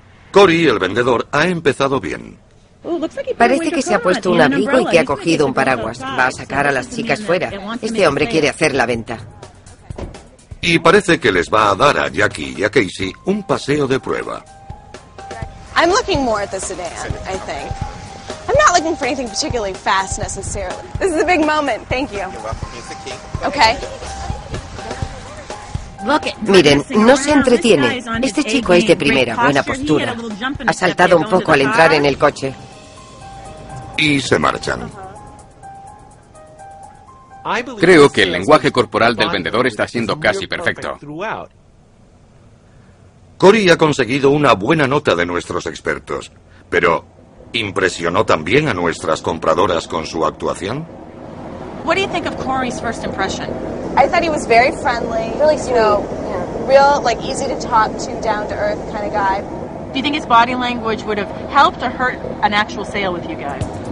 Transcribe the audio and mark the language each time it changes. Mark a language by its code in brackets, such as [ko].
[es] Cory, el vendedor, ha empezado bien. Parece que se ha puesto un abrigo y que ha cogido un paraguas. Va a sacar a las chicas fuera. Este hombre quiere hacer la venta. Y parece que les va a dar a Jackie y a Casey un paseo de prueba. [en] I'm looking more at the sedan, I think. I'm not looking for anything particularly fast necessarily. This is a big moment. Thank you. You're welcome. Use the key. Okay. [es] Miren, no se entretiene. Este chico es de primera, buena postura. Ha saltado un poco al entrar en el coche. Y se marchan. Creo que el lenguaje corporal del vendedor está siendo casi perfecto. Cory ha conseguido una buena nota de nuestros expertos, pero ¿impresionó también a nuestras compradoras con su actuación? [en] What do you think of Corey's first impression? I thought he was very friendly, really sweet. Real, like easy to talk to, down to earth kind of guy. Do you think his body language would have helped or hurt an actual sale with you guys?